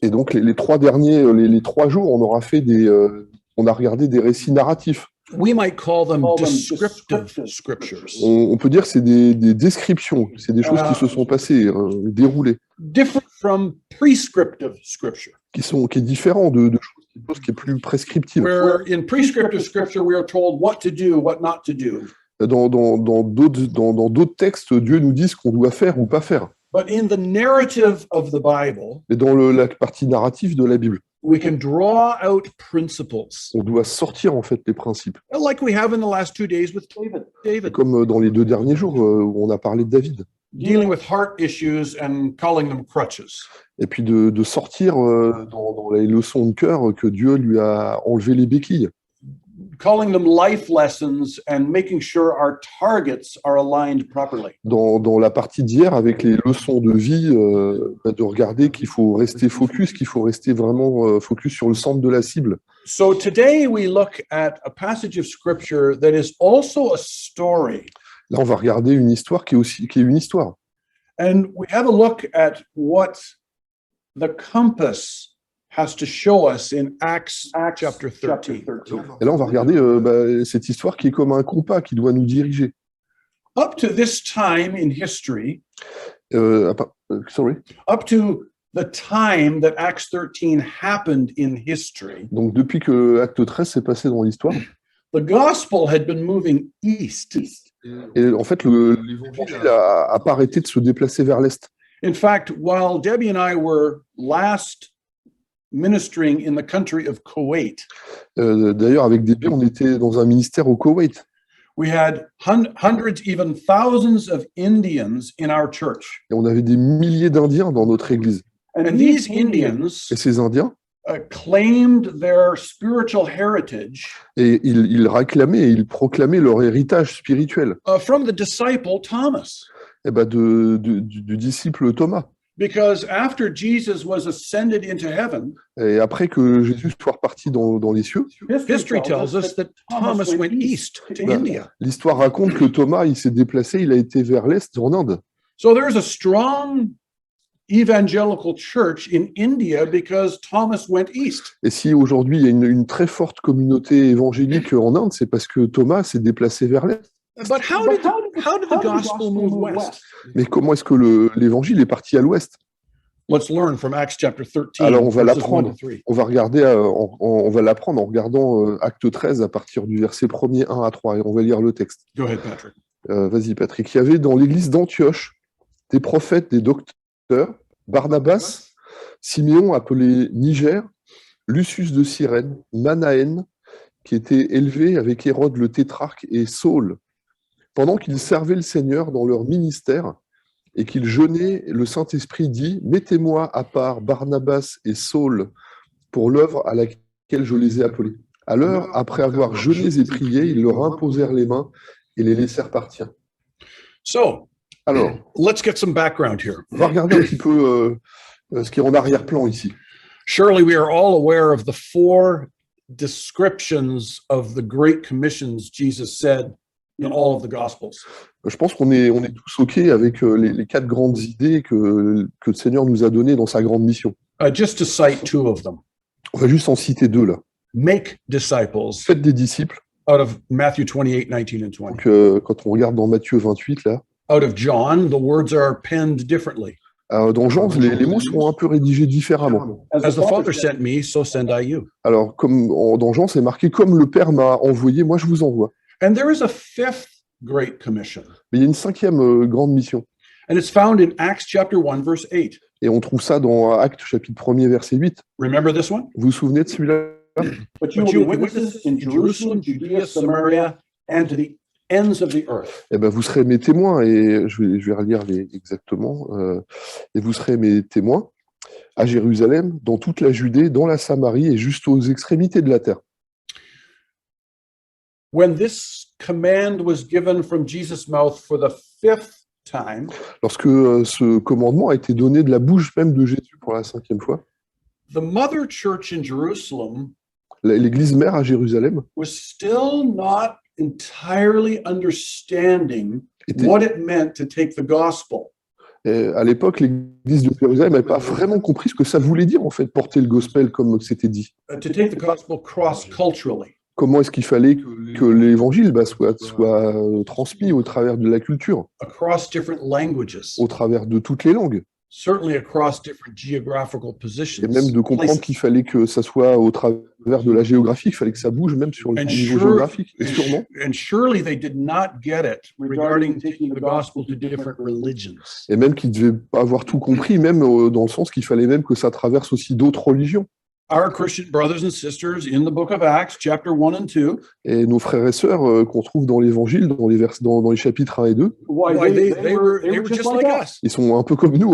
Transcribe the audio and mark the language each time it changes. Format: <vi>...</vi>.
<fr>Et donc, les 3 derniers, les 3 jours, on aura fait on a regardé des récits narratifs.</fr> <en>We might call them descriptive scriptures,</en> <fr>On peut dire que c'est des descriptions, c'est des choses qui se sont passées, déroulées,</fr> <en>different from prescriptive scripture,</en> <fr>qui est différent de choses qui est plus prescriptive.</fr> <en>where in prescriptive scripture we are told what to do, what not to do.</en> <fr>Dans d'autres textes, Dieu nous dit ce qu'on doit faire ou pas faire.</fr> <en>But in the narrative of the Bible,</en> <fr>Mais dans la partie narrative de la Bible,</fr> <en>we can draw out principles,</en> <fr>on doit sortir en fait les principes.</fr> <en>like we have in the last 2 days with David,</en> <fr>Comme dans les 2 derniers jours où on a parlé de David.</fr> <en>dealing with heart issues and calling them crutches.</en> <fr>Et puis de sortir dans les leçons de cœur que Dieu lui a enlevé les béquilles.</fr> <en>Calling them life lessons and making sure our targets are aligned properly.</en> <fr>Dans la partie d'hier, avec les leçons de vie, de regarder qu'il faut rester focus, qu'il faut rester vraiment focus sur le centre de la cible.</fr> <en>So today we look at a passage of scripture that is also a story.</en> <fr>Là, on va regarder une histoire qui est une histoire.</fr> <en>And we have a look at what the compass has to show us in Acts chapter 13.</en> <fr>Et là, on va regarder cette histoire qui est comme un compas qui doit nous diriger.</fr> <en>Up to this time in history, Sorry. up to the time that Acts 13 happened in history,</en> <fr>Donc, depuis que Acte 13 s'est passé dans l'histoire,</fr> <en>the gospel had been moving east.</en> <fr>et en fait, l'évangile n'a pas arrêté de se déplacer vers l'Est.</fr> <en>In fact, while Debbie and I were last ministering in the country of Kuwait,</en> <fr>D'ailleurs, avec Déby, on était dans un ministère au Koweït.</fr> <en>we had hundreds, even thousands of Indians in our church.</en> <fr>Et on avait des milliers d'Indiens dans notre église.</fr> <en>And these Indians</en> <fr>Et ces Indiens,</fr> <en>claimed their spiritual heritage</en> <fr>et ils réclamaient et ils proclamaient leur héritage spirituel</fr> <en>from the disciple Thomas.</en> <fr>du disciple Thomas.</fr> <en>Because after Jesus was ascended into heaven,</en> <fr>Et après que Jésus soit reparti dans les cieux,</fr> <en>history tells us that Thomas went east to India.</en> <fr>l'histoire raconte que Thomas, il s'est déplacé, il a été vers l'Est, en Inde.</fr> <en>So there's a strong evangelical church in India because Thomas went east.</en> <fr>Et si aujourd'hui il y a une très forte communauté évangélique en Inde, c'est parce que Thomas s'est déplacé vers l'Est.</fr> <en>But how did the gospel move west?</en> <fr>Mais comment est-ce que l'évangile est parti à l'Ouest?</fr> <en>Let's learn from Acts chapter 13.</en> <fr>Alors on va</fr> <en>verses</en> <fr>l'apprendre.</fr> <en>1 to 3.</en> <fr>On va regarder, on va l'apprendre en regardant Acte 13 à partir du verset 1er 1 à 3 et on va lire le texte.</fr> <en>Go ahead, Patrick.</en> <fr>Vas-y Patrick. Il y avait dans l'église d'Antioche des prophètes, des docteurs, Barnabas, Siméon appelé Niger, Lucius de Cyrène, Manaën, qui était élevé avec Hérode le tétrarque, et Saul. Pendant qu'ils servaient le Seigneur dans leur ministère et qu'ils jeûnaient, le Saint-Esprit dit « Mettez-moi à part Barnabas et Saul pour l'œuvre à laquelle je les ai appelés. » Alors, après avoir jeûné et prié, ils leur imposèrent les mains et les laissèrent partir.</fr> <en>So,</en> <fr>Alors,</fr> <en>let's get some background here.</en> <fr>on va regarder un petit peu ce qui est en arrière-plan ici.</fr> <en>Surely we are all aware of the 4 descriptions of the great commissions Jesus said in all of the Gospels.</en> <fr>Je pense qu'on est tous OK avec les 4 grandes idées que le Seigneur nous a données dans sa grande mission.</fr> <en>Just to cite 2 of them.</en> <fr>On va juste en citer 2 là.</fr> <en>Make disciples</en> <fr>Faites des disciples.</fr> <en>out of Matthew 28, 19 and 20.</en> <fr>Donc, quand on regarde dans Matthieu 28 là,</fr> <en>Out of John, the words are penned differently.</en> <fr>dans Jean, les mots seront un peu rédigés différemment.</fr> <en>As the Father sent me, so send I you.</en> <fr>Alors, comme dans Jean, c'est marqué comme le Père m'a envoyé, moi je vous envoie.</fr> <en>And there is a 5th great commission.</en> <fr>Mais il y a une 5e grande mission.</fr> <en>And it's found in Acts chapter 1, verse 8.</en> <fr>Et on trouve ça dans Actes chapitre 1er, verset 8.</fr> <en>Remember this one?</en> <fr>Vous vous souvenez de celui-là?</fr> <en>But you will be witnesses in Jerusalem, Judea, Samaria, and to the ends of the earth.</en> <fr>Eh ben, vous serez mes témoins, et je vais relire exactement. Et vous serez mes témoins à Jérusalem, dans toute la Judée, dans la Samarie et juste aux extrémités de la terre.</fr> <en>When this command was given from Jesus' mouth for the 5th time,</en> <fr>Lorsque ce commandement a été donné de la bouche même de Jésus pour la 5e fois,</fr> <en>the mother church in Jerusalem</en> <fr>l'église mère à Jérusalem</fr> <en>was still not entirely understanding</en> <fr>était,</fr> <en>what it meant to take the gospel.</en> <fr>à l'époque, l'église de Jérusalem n'avait pas vraiment compris ce que ça voulait dire, en fait, porter le gospel comme c'était dit.</fr> <en>To take the gospel cross-culturally.</en> <fr>Comment est-ce qu'il fallait que l'évangile soit transmis au travers de la culture,</fr> <en>Across different languages,</en> <fr>au travers de toutes les langues,</fr> <en>certainly across different geographical positions.</en> <fr>et même de comprendre</fr> <en>places.</en> <fr>qu'il fallait que ça soit au travers de la géographie, qu'il fallait que ça bouge même sur le</fr> <en>And</en> <fr>niveau</fr> <en>sure-</en> <fr>géographique. Et sûrement,</fr> <en>And surely they did not get it regarding taking the gospel to different religions.</en> <fr>et même qu'ils ne devaient pas avoir tout compris, même dans le sens qu'il fallait même que ça traverse aussi d'autres religions.</fr> <en>Our Christian brothers and sisters in the book of Acts, chapter 1 and 2,</en> <fr>Et nos frères et sœurs qu'on trouve dans l'Évangile, dans les chapitres 1 et 2,</fr> <en>they were just like us.</en> <fr>ils sont un peu comme nous.</fr>